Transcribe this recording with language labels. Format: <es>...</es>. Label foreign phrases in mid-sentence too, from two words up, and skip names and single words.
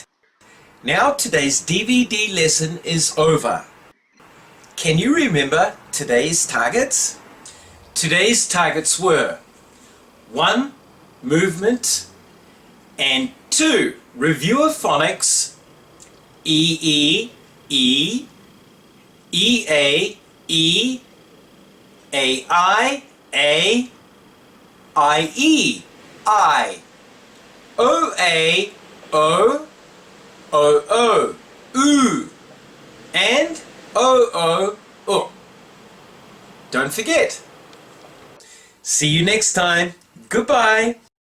<en>Now today's DVD lesson is over. Can you remember today's targets? Today's targets were 1. Movement, and 2. Review of phonics, E, E, EA, E, AI, A, IE, I, OA, O, OO, oo, and OO. Don't forget. See you next time. Goodbye.</en>